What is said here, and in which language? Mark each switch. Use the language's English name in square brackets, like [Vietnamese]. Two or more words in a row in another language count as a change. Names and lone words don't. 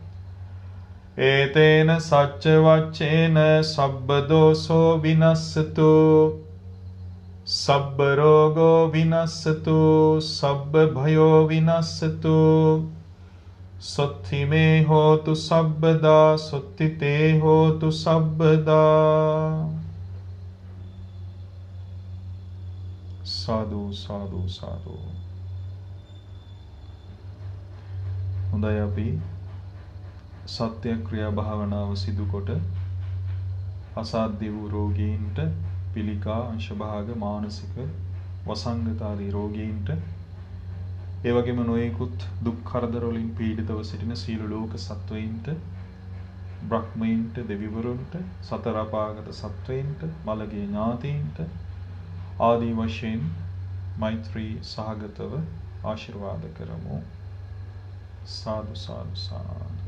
[Pali] ඒතේන සච්ච වච්චේන සබ්බ දෝසෝ විනස්සතු සබ්බ රෝගෝ විනස්සතු සබ්බ භයෝ විනස්සතු සොත්ති මේ හෝතු සබ්බදා සොත්ති තේ හෝතු සබ්බදා [Sinhala] සාදු සාදු සාදු හොඳයි අපි සත්‍යක්‍රියා භාවනාව සිදු කොට අසාධ්‍ය වූ රෝගීන්ට පිළිකා අංශභාග මානසික වසංගත ආදී රෝගීන්ට ඒ වගේම නොයෙකුත් දුක් කරදර වලින් පීඩිතව සිටින සීල ලෝක සත්වයින්ට බ්‍රහ්මයින්ට දෙවිවරුන්ට සතර අපාගත සත්වයින්ට මළගිය ඥාතීන්ට ආදී වශයෙන් මෛත්‍රී සහගතව ආශිර්වාද කරමු සාදු සාදු සාදු